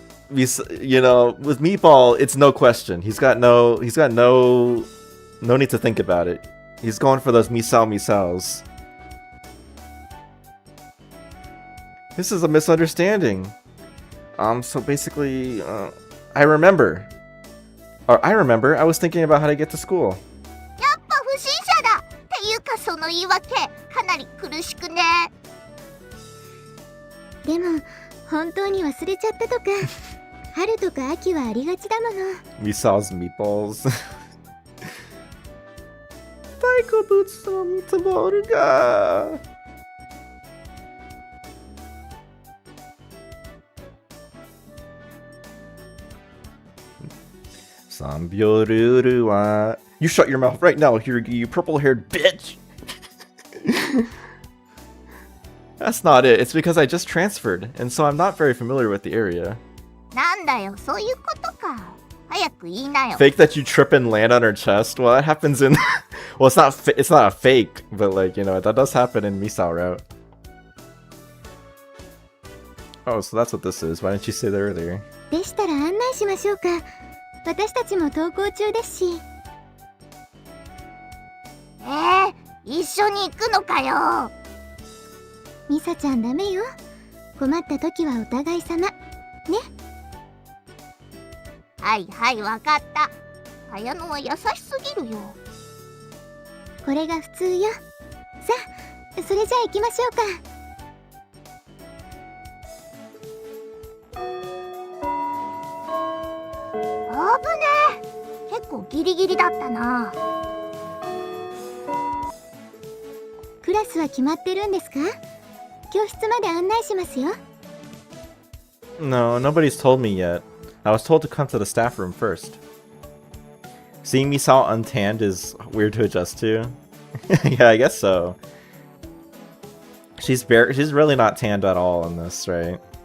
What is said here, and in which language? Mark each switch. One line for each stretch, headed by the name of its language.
English: You know, with Meatball, it's no question. He's got no need to think about it. He's going for those Misaos. This is a misunderstanding. So basically, I remember. I was thinking about how to get to school.
Japanese: やっぱ不審者だっていうかその言い訳かなり苦しくねでも本当に忘れちゃったとか春とか秋はありがちだもの
English: Misao's meatballs.
Japanese: 太鼓bootsのミートボールが3秒ルールは
English: You shut your mouth right now, you purple-haired bitch! That's not it. It's because I just transferred, and so I'm not very familiar with the area.
Japanese: なんだよそういうことか早く言いなよ
English: Fake that you trip and land on her chest? Well, that happens in... well, it's not a fake, but like, you know, that does happen in Misao route. Oh, so that's what this is. Why didn't you say that earlier?
Japanese: でしたら案内しましょうか私たちも登校中ですし一緒に行くのかよミサちゃんダメよ困った時はお互い様はいはい、わかった。綾乃は優しすぎるよ。これが普通よ。さあ、それじゃあ行きましょうか。危ねえ。結構ギリギリだったな。クラスは決まってるんですか？教室まで案内しますよ。
English: No, nobody's told me yet. I was told to come to the staff room first. Seeing me all untanned is weird to adjust to. Yeah, I guess so. She's really not tanned at all in this, right?